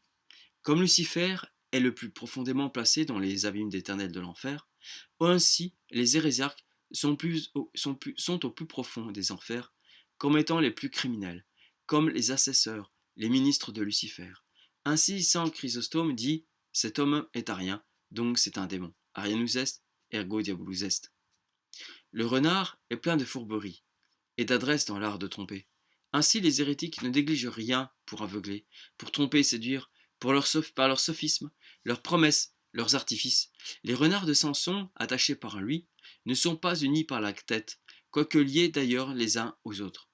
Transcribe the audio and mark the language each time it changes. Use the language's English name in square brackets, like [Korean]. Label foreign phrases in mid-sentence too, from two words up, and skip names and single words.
[French] Comme Lucifer est le plus profondément placé dans les abîmes éternels de l'enfer, ainsi les hérésiarques sont au plus profond des enfers, comme étant les plus criminels, comme les assesseurs, les ministres de Lucifer. Ainsi, Saint Chrysostome dit: cet homme est arien, donc c'est un démon. [Latin] Arianus est, ergo diabolus est. [French] Le renard est plein de fourberie et d'adresse dans l'art de tromper. Ainsi, les hérétiques ne négligent rien pour aveugler, pour tromper et séduire, par leurs sophismes, leurs promesses, leurs artifices. Les renards de Samson, attachés par lui, ne sont pas unis par la tête, quoique liés d'ailleurs les uns aux autres.